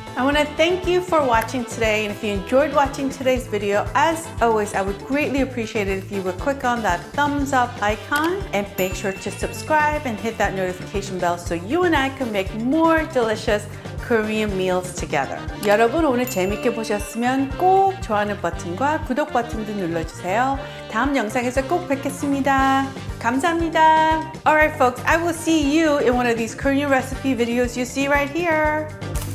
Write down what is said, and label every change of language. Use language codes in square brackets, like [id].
[en] I want to thank you for watching today, and if you enjoyed watching today's video, as always, I would greatly appreciate it if you would click on that thumbs up icon and make sure to subscribe and hit that notification bell so you and I can make more delicious Korean meals together. [ko] 여러분 오늘 재밌게 보셨으면 꼭 좋아하는 버튼과 구독 버튼도 눌러주세요. 다음 영상에서 꼭 뵙겠습니다. 감사합니다. [en] Alright folks, I will see you in one of these Korean recipe videos you see right here.